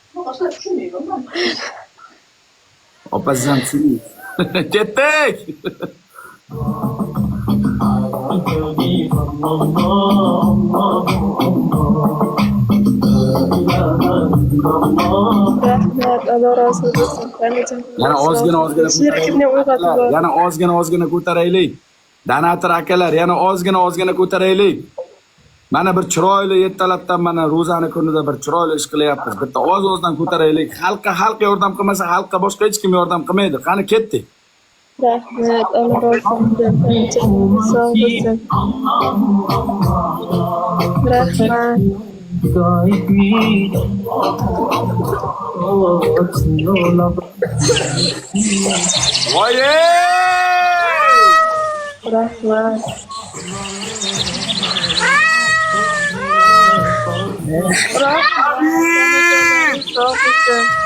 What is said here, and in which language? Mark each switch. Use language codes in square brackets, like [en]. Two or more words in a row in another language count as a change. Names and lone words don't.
[uz] Opazam seni. Ketdik. Rahmat, Allah razı olsun. Yana ozgina Shirkimni uyg'otib yubordim. yana ozgina ko'taraylik. Donator akalar yana ozgina ko'taraylik. Mana bir chiroyli ertalabdan mana ro'zani kunida bir chiroyli ish qilyapmiz. Bitta oz-ozdan ko'taraylik. Xalq yordam qilmasa, xalqqa boshqa hech kim yordam qilmaydi. Qani ketdik. Rahmat, Allah razı olsun. Sog' bo'lsin. Rahmat. Voye! Rahmat. Sog' bo'lsin.